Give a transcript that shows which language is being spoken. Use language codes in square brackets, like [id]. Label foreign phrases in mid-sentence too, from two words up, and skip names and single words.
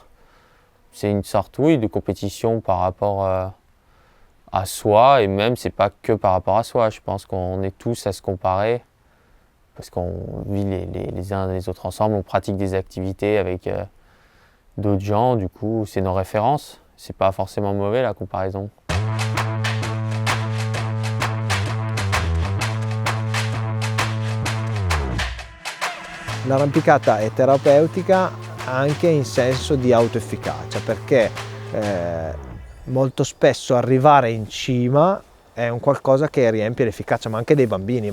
[fr] C'est une sorte, oui, de compétition par rapport à soi, et même c'est pas que par rapport à soi. Je pense qu'on est tous à se comparer parce qu'on vit les uns les autres ensemble, on pratique des activités avec d'autres gens, du coup c'est nos références. C'est pas forcément mauvais la comparaison. [it] L'arrampicata è terapeutica anche in senso di autoefficacia, perché molto spesso arrivare in cima è un qualcosa che riempie l'efficacia, ma anche dei bambini.